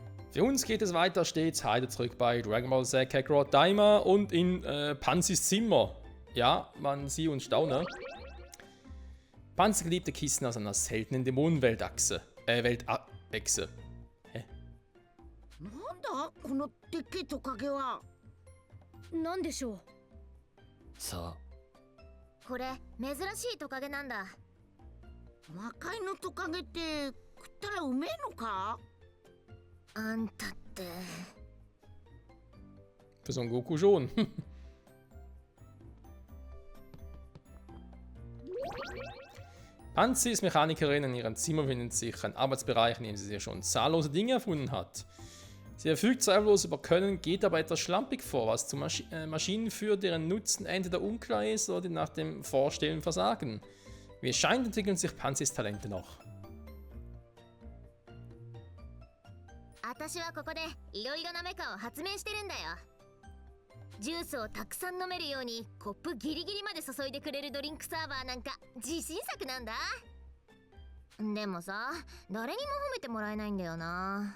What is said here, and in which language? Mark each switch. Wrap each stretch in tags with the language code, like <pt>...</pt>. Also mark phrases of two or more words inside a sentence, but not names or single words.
<de>Für uns geht es weiter stets heiter zurück bei Dragon Ball Z Kakarot Daima und in Panzis Zimmer. Ja, man sieht und staune. Panzer geliebte Kissen aus einer seltenen Dämonenweltachse. Weltechse. Hä?</de> <ja>なんだこのでっけえトカゲは。なんでしょう。さこれ珍しいトカゲなんだ。魔界のトカゲって食ったらうめえのか。あんたって。</ja> <de>Für so einen Goku schon. Panzi ist Mechanikerin. In ihrem Zimmer befindet sich ein Arbeitsbereich, in dem sie schon zahllose Dinge erfunden hat. Sie verfügt zweifellos über Können, geht aber etwas schlampig vor, was zu Maschinen führt, deren Nutzen entweder unklar ist oder die nach dem Vorstellen versagen. Wie es scheint, entwickeln sich Panzis Talente noch.</de> <ja>私はここでいろいろなメカを発明してるんだよ。ジュースをたくさん飲めるようにコップギリギリまで注いでくれるドリンクサーバーなんか自信作なんだ。でもさ、誰にも褒めてもらえないんだよな。</ja>